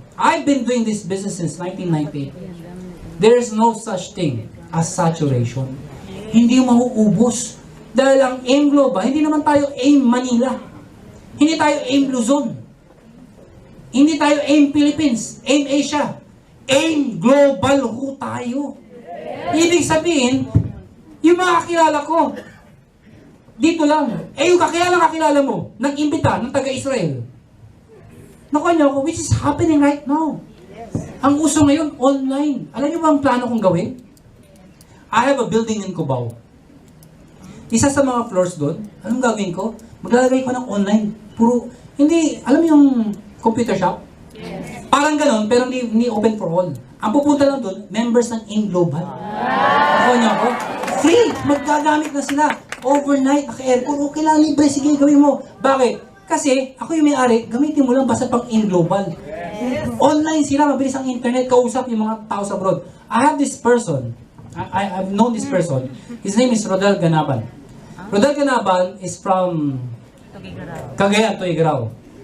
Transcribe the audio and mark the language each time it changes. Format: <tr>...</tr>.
<en>I've been doing this business since 1998. There is no such thing as saturation.</en> <tl>Hindi mo mauubos. Dahil ang AIM Global, hindi naman tayo AIM Manila. Hindi tayo AIM Luzon. Hindi tayo AIM Philippines. AIM Asia. AIM Global ho tayo. Ibig sabihin, yung mga kakilala ko, dito lang. Yung kakilala mo, nag-imbita ng taga-Israel. Nakuha niyo ako,</tl> <en>which is happening right now.</en> <tl>Ang uso ngayon, online. Alam niyo ba ang plano kong gawin?</tl> <en>I have a building in Cubao.</en> <tl>Isa sa mga floors doon, anong gagawin ko? Maglalagay ko ng online. Puro, hindi, alam mo yung computer shop? Parang ganon, pero hindi open for all. Ang pupunta lang doon, members ng AIM Global. Nakuha niyo ako? Free! Maggagamit na sila. Overnight, naka-aircon, okay lang, libre, sige, gawin mo. Bakit? Kasi, ako yung may-ari, gamitin mo lang basta pang AIM Global. Online sila, mabilis ang internet, kausap yung mga tao sa abroad.</tl> <en>I have this person, I've known this person, his name is Rodel Ganaban. Rodel Ganaban is from Cagayan, Tuigaraw.</en>